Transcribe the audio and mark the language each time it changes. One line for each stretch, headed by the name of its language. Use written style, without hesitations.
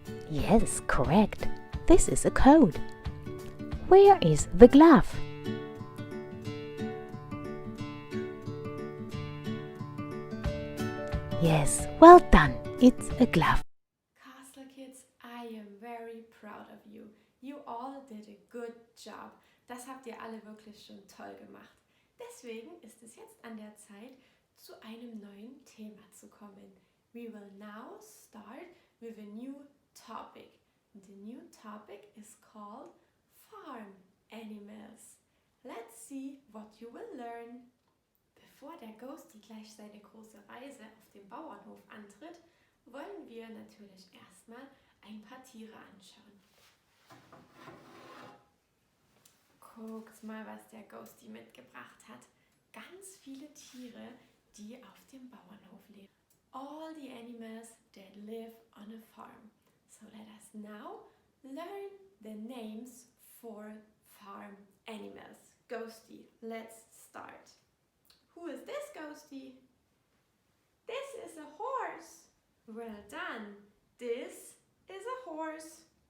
English: Yes, correct. This is a coat. Where is the glove? Yes, well done. It's a glove. Castle Kids, I am very proud of you. You all did a good job.
German: Das habt ihr alle wirklich schon toll gemacht. Deswegen ist es jetzt an der Zeit, zu einem neuen Thema zu kommen.
English: We will now start with a new topic. The new topic is called farm animals. Let's see what you will learn.
German: Bevor der Ghosty gleich seine große Reise auf dem Bauernhof antritt, wollen wir natürlich erstmal ein paar Tiere anschauen. Guckt mal, was der Ghosty mitgebracht hat. Ganz viele Tiere, die auf dem Bauernhof leben.
English: All the animals that live on a farm. So let us now learn the names for farm animals. Ghosty, let's start. Who is this, Ghosty? This is a horse. Well done. This is a horse.